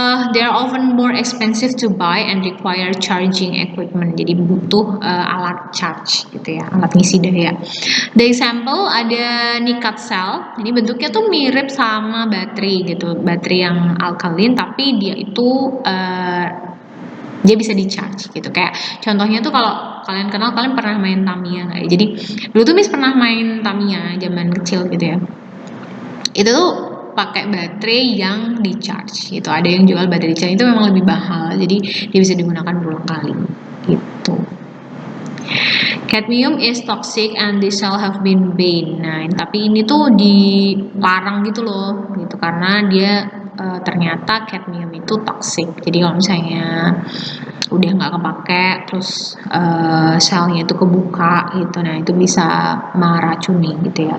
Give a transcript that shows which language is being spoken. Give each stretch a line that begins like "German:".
English: They are often more expensive to buy and require charging equipment,
Indonesian: jadi butuh alat charge gitu ya, alat ngisi daya.
English: The example
Indonesian: ada Nikat cell, ini bentuknya tuh mirip sama baterai gitu, baterai yang alkaline, tapi dia itu dia bisa di charge gitu. Kayak contohnya tuh kalau kalian kenal, kalian pernah main Tamiya nggak ya? Jadi dulu tuh Miss pernah main Tamiya zaman kecil gitu ya. Itu tuh pakai baterai yang di charge gitu. Ada yang jual baterai di charge, itu memang lebih mahal, jadi dia bisa digunakan berulang kali gitu.
English: Cadmium is toxic and the cell have been banned.
Indonesian: Nah, tapi ini tuh dilarang gitu loh, gitu karena dia ternyata cadmium itu toxic. Jadi kalau misalnya udah nggak kepake, terus selnya itu kebuka gitu, nah itu bisa meracuni gitu ya.